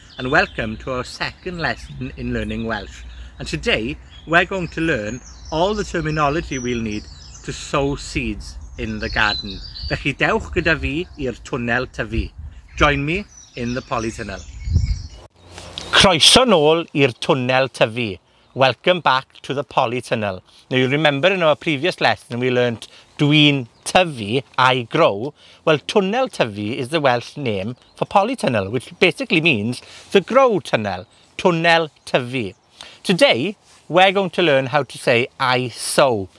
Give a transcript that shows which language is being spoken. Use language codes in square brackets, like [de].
[en] And welcome to our second lesson in learning Welsh. And today, we're going to learn all the terminology we'll need to sow seeds in the garden. [cy] Felly dewch gyda fi i'r twnnel tyfu. [en] Join me in the polytunnel. [cy] Croeso nôl i'r twnnel tyfu. [en] Welcome back to the polytunnel. Now you remember in our previous lesson we learnt [cy] dwi'n tyfu, [en] I grow. Well, twnnel tyfu is the Welsh name for polytunnel, which basically means the grow tunnel, twnnel tyfu. Today, we're going to learn how to say I sow.